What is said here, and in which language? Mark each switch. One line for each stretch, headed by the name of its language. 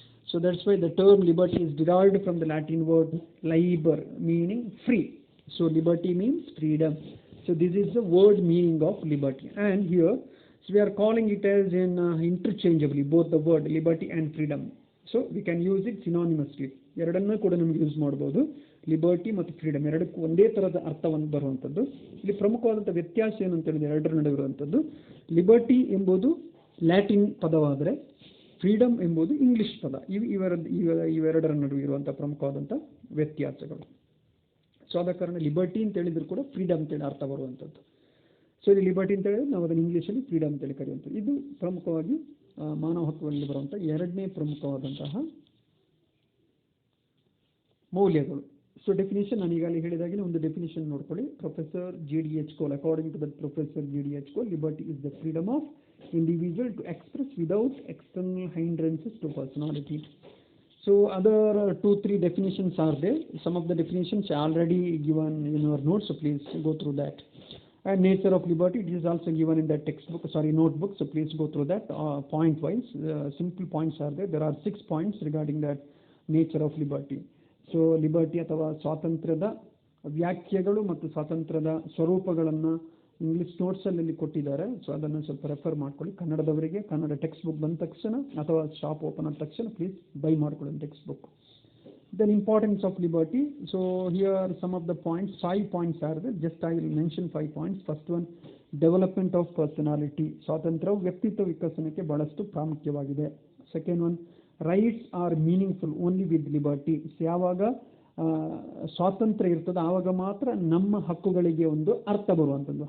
English: So that's why the term liberty is derived from the Latin word liber, meaning free. So liberty means freedom. So this is the word meaning of liberty. And here, so we are calling it as in interchangeably, both the word liberty and freedom. So we can use it synonymously.
Kannada: ಎರಡನ್ನೂ ಕೂಡ ನಮಗೆ use ಮಾಡ್ಬೋದು. Liberty ಮತ್ತು freedom ಎರಡಕ್ಕೂ ಒಂದೇ ಥರದ ಅರ್ಥವನ್ನು ಬರುವಂಥದ್ದು. ಇಲ್ಲಿ ಪ್ರಮುಖವಾದಂಥ ವ್ಯತ್ಯಾಸ ಏನು ಅಂತ ಹೇಳಿದ್ರೆ ಎರಡರ ನಡುವೆ ಇರುವಂಥದ್ದು, ಲಿಬರ್ಟಿ ಎಂಬುದು ಲ್ಯಾಟಿನ್ ಪದವಾದರೆ ಫ್ರೀಡಮ್ ಎಂಬುದು ಇಂಗ್ಲಿಷ್ ಪದ. ಇವೆರಡರ ನಡುವೆ ಇರುವಂಥ ಪ್ರಮುಖವಾದಂಥ ವ್ಯತ್ಯಾಸಗಳು. ಸೊ ಆದ ಕಾರಣ ಲಿಬರ್ಟಿ ಅಂತ ಹೇಳಿದ್ರು ಕೂಡ ಫ್ರೀಡಮ್ ಅಂತೇಳಿ ಅರ್ಥ ಬರುವಂಥದ್ದು. ಸೊ ಇಲ್ಲಿ ಲಿಬರ್ಟಿ ಅಂತ ಹೇಳಿದ್ರೆ ನಾವು ಅದನ್ನು ಇಂಗ್ಲೀಷಲ್ಲಿ ಫ್ರೀಡಮ್ ಅಂತೇಳಿ ಕರೆಯುವಂಥದ್ದು. ಇದು ಪ್ರಮುಖವಾಗಿ ಮಾನವ ಹಕ್ಕುಗಳಲ್ಲಿ ಬರುವಂಥ ಎರಡನೇ ಪ್ರಮುಖವಾದಂತಹ ಮೌಲ್ಯಗಳು. ಸೊ ಡೆಫಿನೇಷನ್ ನಾನು ಈಗಾಗಲೇ ಹೇಳಿದಾಗೆ ಒಂದು ಡೆಫಿನೇಷನ್ ನೋಡ್ಕೊಳ್ಳಿ.
English: Professor GDH Cole, according to that professor GDH Cole, liberty is the freedom of individual to express without external hindrances to personality. So other 2-3 definitions are there. Some of the definitions are already given in your notes, so please go through that. And nature of liberty, it is also given in that notebook, so please go through that point wise. Simple points are there. There are 6 points regarding that nature of liberty.
Kannada: So liberty ಅಥವಾ ಸ್ವಾತಂತ್ರ್ಯದ ವ್ಯಾಖ್ಯೆಗಳು ಮತ್ತು ಸ್ವಾತಂತ್ರ್ಯದ ಸ್ವರೂಪಗಳನ್ನು English ನೋಟ್ಸಲ್ಲಿ ಕೊಟ್ಟಿದ್ದಾರೆ. So ಅದನ್ನು ಸ್ವಲ್ಪ refer ಮಾಡ್ಕೊಳ್ಳಿ. ಕನ್ನಡದವರಿಗೆ Kannada text book ಬಂದ ತಕ್ಷಣ ಅಥವಾ ಶಾಪ್ ಓಪನ್ ಆದ ತಕ್ಷಣ ಪ್ಲೀಸ್ ಬೈ ಮಾಡ್ಕೊಳ್ಳಿ text book.
English: Then importance of liberty. So here some of the points, 5 points are there. Just I will mention 5 points. First one, development of personality.
Kannada: ಸ್ವಾತಂತ್ರ್ಯವು ವ್ಯಕ್ತಿತ್ವ ವಿಕಸನಕ್ಕೆ ಬಹಳಷ್ಟು ಪ್ರಾಮುಖ್ಯವಾಗಿದೆ.
English: Second one, rights are meaningful only with liberty.
Kannada: ಯಾವಾಗ ಸ್ವಾತಂತ್ರ್ಯ ಇರ್ತದೆ ಆವಾಗ ಮಾತ್ರ ನಮ್ಮ ಹಕ್ಕುಗಳಿಗೆ ಒಂದು ಅರ್ಥ ಬರುವಂಥದ್ದು.